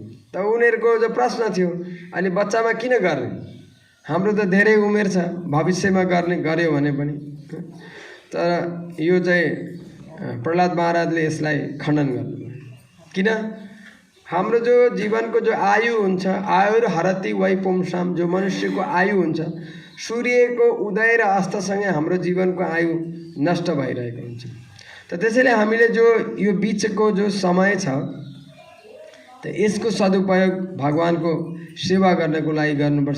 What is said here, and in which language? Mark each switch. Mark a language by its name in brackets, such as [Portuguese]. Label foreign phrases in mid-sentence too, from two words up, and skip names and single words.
[Nepali] त उनीहरूको जो प्रश्न थियो, अहिले बच्चामा किन गर्ने, हाम्रो त धेरै उमेर छ, भविष्यमा गर्यो भने पनि। तर यो चाहिँ प्रहलाद महाराजले यसलाई खण्डन गर्नुभयो। किन? हाम्रो जो जीवनको जो आयु हुन्छ, [Sanskrit] आयुर हरति वै पुंसाम, [Nepali] जो मनुष्यको आयु हुन्छ, सूर्यको उदय र अस्तसँगै हाम्रो जीवनको आयु नष्ट भइरहेको हुन्छ। त त्यसैले हामीले जो यो बिचको जो समय छ त यसको सदुपयोग भगवानको सेवा गर्नको लागि गर्नुपर्छ।